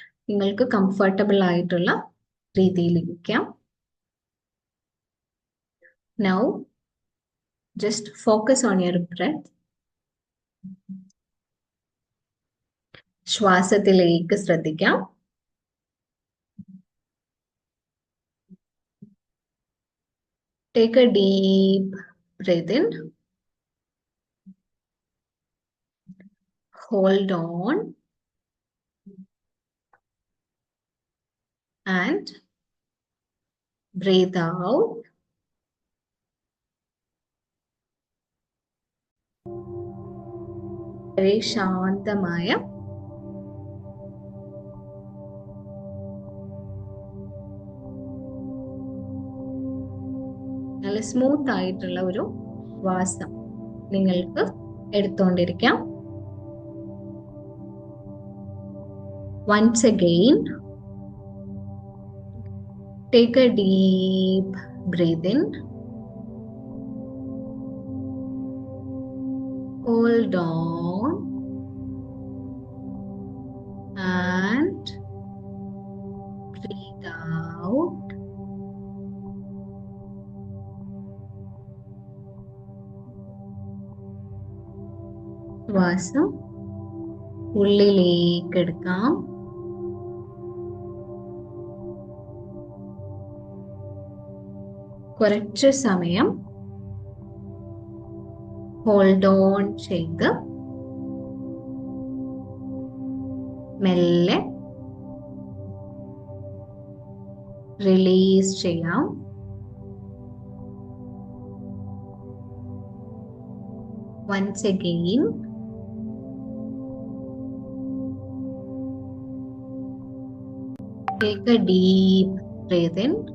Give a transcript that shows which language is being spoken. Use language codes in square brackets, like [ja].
[ml] നിങ്ങൾക്ക് കംഫർട്ടബിൾ ആയിട്ടുള്ള രീതിയിൽ ഇരിക്കാം. [en] Now just focus on your breath. [ml] ശ്വാസത്തിലേക്ക് ശ്രദ്ധിക്കാം. [en] Take a deep breath in. Hold on. And breathe out. [ml] വളരെ ശാന്തമായ നല്ല സ്മൂത്ത് ആയിട്ടുള്ള ഒരു ശ്വാസം നിങ്ങൾക്ക് എടുത്തുകൊണ്ടിരിക്കാം. [en] Once again, take a deep breath in. Hold on. And breathe out. [ml] ശ്വാസം ഉള്ളിലേക്ക് എടുക്കാം. കുറച്ച് സമയം ഹോൾഡ് ഓൺ ചെയ്ത് മെല്ലെ റിലീസ് ചെയ്യാം. [en] Once again, take a deep breath in.